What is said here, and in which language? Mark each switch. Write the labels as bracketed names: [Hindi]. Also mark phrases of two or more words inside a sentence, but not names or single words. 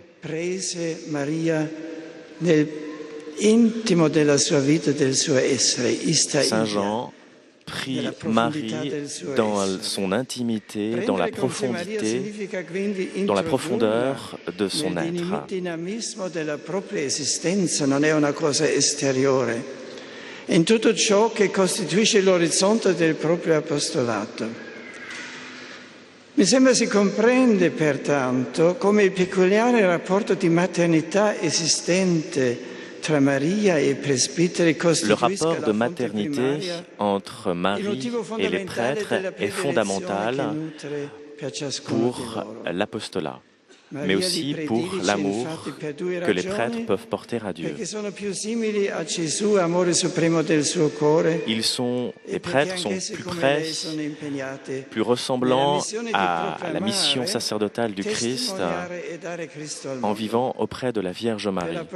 [French] Saint Jean prit Marie dans son intimité, dans la profondeur de son être. [Italian] in tutto ciò che costituisce l'orizzonte del proprio apostolato. Mi sembra si comprende pertanto come il peculiare rapporto di maternità esistente tra Maria [Latin] et presbyteri [French] Le rapport de maternité entre Marie et les prêtres est fondamental pour l'apostolat, mais aussi pour l'amour que les prêtres peuvent porter à Dieu. Les prêtres sont plus près, plus ressemblants à la mission sacerdotale du Christ en vivant auprès de la Vierge Marie.